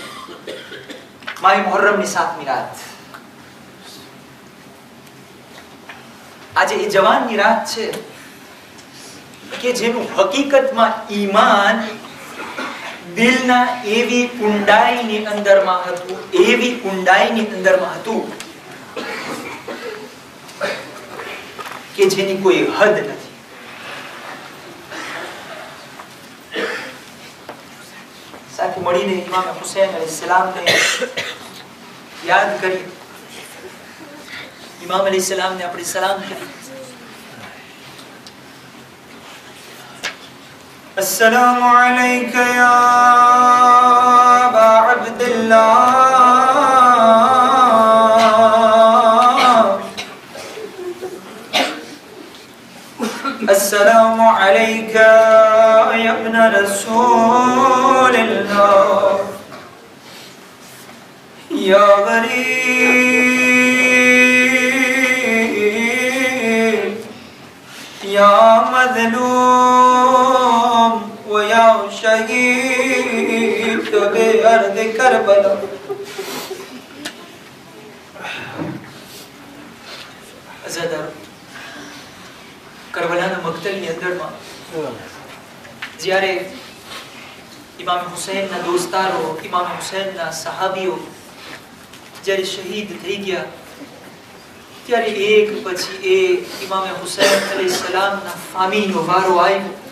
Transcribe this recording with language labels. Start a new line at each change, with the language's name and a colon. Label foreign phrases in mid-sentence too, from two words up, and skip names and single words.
Gujarati: માહી મુહર્રમની 7મી રાત, આજે એ જવાનની રાત છે કે જેનું હકીકતમાં ઈમાન દિલના એવી ઊંડાઈની અંદરમાં હતું, એવી ઊંડાઈની અંદરમાં હતું કે જેની કોઈ હદ નથી. સાથે મળીને ઇમામ હુસૈન અલૈહિસ્સલામને યાદ કરી, ઇમામ અલૈહિસ્સલામને આપણે સલામ કરી.
Arabic: السلام عليك يا أبا عبد الله السلام عليك يا ابن رسول الله يا غريب يا مظلوم ويا شهيد بأرض كربلاء.
Gujarati: અઝાદારો, કરબલાના મક્તલની અંદરમાં જ્યારે ઇમામ હુસૈનના દોસ્તારો, ઇમામ હુસૈનના સહાબીઓ જ્યારે શહીદ થઈ ગયા, ત્યારે એક પછી એક ઇમામ હુસૈન અલૈહિસ્સલામના ફામીનો વારો આવ્યો.